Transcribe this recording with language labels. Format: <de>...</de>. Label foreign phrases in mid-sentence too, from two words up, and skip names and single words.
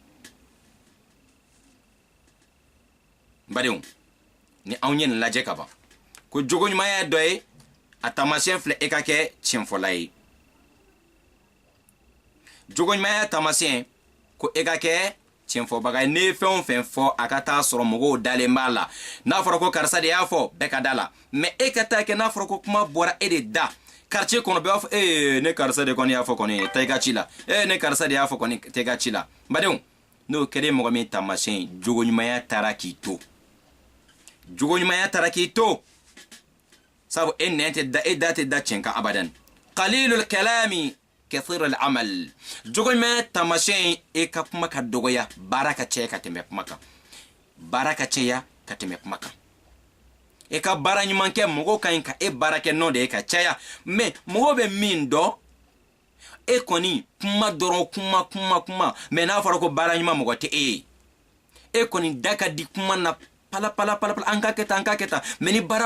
<bm>n badenw ni anw ye nin lajɛ ka ban ko jogo ɲumanya dɔ ye a taamasiyɛn filɛ e ka kɛ tiɲɛ fɔla ye jogo ɲumanya taamasiyɛn ko e ka kɛ tiɲɛfɔbaga ye ne fɛn o fɛn fɔ a ka taa sɔrɔ mɔgɔw dalen b'a la n'a fɔra ko karisa de y'a fɔ bɛɛ ka da la mɛ e ka taa kɛ n'a fɔra ko kuma bɔra e de da quartier kɔnɔ bɛɛ b'a fɔ ne karisa de kɔni y'a fɔ kɔni taa i ka ci la ne karisa de y'a fɔ kɔni taa i ka ci la n badenw n'o kɛra mɔgɔ min taamasiyɛn jogo ɲumanya taara k'i to jogo ɲumanya taara k'i to sabu e nɛn tɛ da e da tɛ da tiɲɛ kan abadan</bm> <ar>qalilul kalami kathir al-amal</ar> <bm>jogo ɲumanya taamasiyɛn e ka kuma ka dɔgɔya baara ka caya ka tɛmɛ kuma kan baara ka caya ka tɛmɛ kuma kan e ka baara ɲuman kɛ mɔgɔw ka ɲi ka e baara kɛ nɔ de ye ka caya mɛ mɔgɔw bɛ min dɔn e kɔni kuma dɔrɔn kuma mɛ n'a fɔra ko baara ɲuman mɔgɔ tɛ e ye e kɔni da ka di kuma na pala an ka kɛ tan mɛ ni baara</bm>